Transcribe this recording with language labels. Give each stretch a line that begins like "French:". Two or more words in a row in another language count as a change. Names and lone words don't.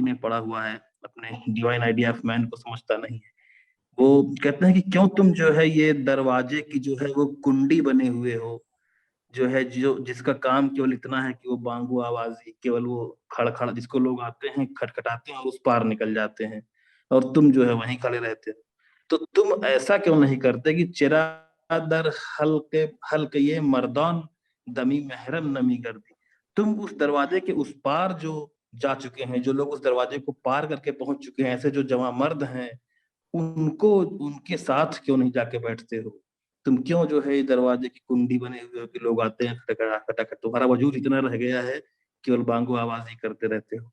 Urdu: میں پڑا ہوا ہے, اپنے
English: divine idea of man
Urdu: کو سمجھتا نہیں ہے, وہ کہتے ہیں کہ کیوں تم جو ہے یہ دروازے کی جو ہے وہ کنڈی بنے ہوئے ہو, جو ہے جس کا کام کیول اتنا ہے کہ وہ بانگو آوازی, کیول وہ کھڑ کھڑ جس کو لوگ آتے ہیں کھٹکھٹاتے ہیں اور اس پار نکل جاتے ہیں, اور تم جو ہے وہیں کھڑے رہتے ہو. تو تم ایسا کیوں نہیں کرتے کہ
Persian: چرا در حلق یہ مردان دمی محرم نمی گردی,
Urdu: تم اس دروازے کے اس پار جو جا چکے ہیں, جو لوگ اس دروازے کو پار کر کے پہنچ چکے ہیں, ایسے جو جوان مرد ہیں, ان کے ساتھ کیوں نہیں جا کے بیٹھتے ہو؟ تم کیوں جو ہے دروازے کی کنڈی بنے ہوئے ہو کہ لوگ آتے ہیں کھٹکھٹا, تمہارا وجود اتنا رہ گیا ہے کہ بانگو آوازی کرتے رہتے ہو.